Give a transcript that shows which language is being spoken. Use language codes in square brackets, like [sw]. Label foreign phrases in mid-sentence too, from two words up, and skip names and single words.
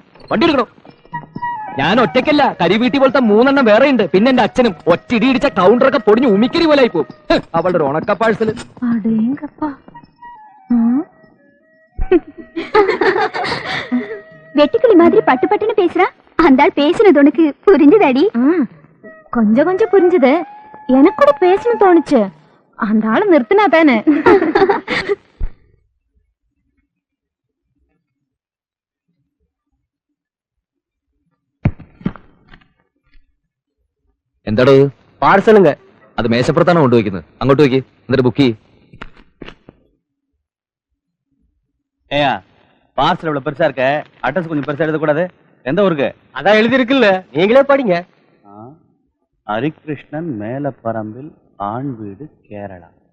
[ml] വണ്ടി എടുക്കണോ? ഞാൻ ഒറ്റയ്ക്കല്ല, കരിവീട്ടി പോലത്തെ 3 എണ്ണം വേറെ ഉണ്ട്. പിന്നെ എന്റെ അച്ഛനും ഒറ്റ ഇടിച്ച കൗണ്ടറൊക്കെ പൊടിഞ്ഞ് ഉമിക്കരി പോലെ ആയി പോകും. അവളുടെ ഒരു ഉണക്ക പാഴ്സൽ. [ta] வெட்டுக்கிளி மாதிரி பட்டு பட்டுன்னு பேசுறா. அந்த ஆள் பேசுனது உனக்கு புரிஞ்சுதாடி? கொஞ்சம் கொஞ்சம் புரிஞ்சுது. எனக்கு கூட பேசணும் தோணுச்சு. அந்த ஆளை நிறுத்தினா தானே. [ml] എന്താടോ? പാഴ്സലുங்க. അത് മേശപ്പുറത്താണ് കൊണ്ടുവയ്ക്കുന്നത്. അങ്ങോട്ട് വയ്ക്ക്. എന്നിട്ട് ബുക്ക് ചെയ്യ്. [ta] ஏயா பார்சல் இவ்வளவு பெருசா இருக்க, அட்ரஸ் கொஞ்சம் பெருசா எழுதக்கூடாது? எந்த ஊருக்கு? அதான் எழுதி இருக்குல்ல, நீங்களே படிங்க. ஹரிகிருஷ்ணன் மேலப்பரம்பில், ஆண் வீடு, கேரளா.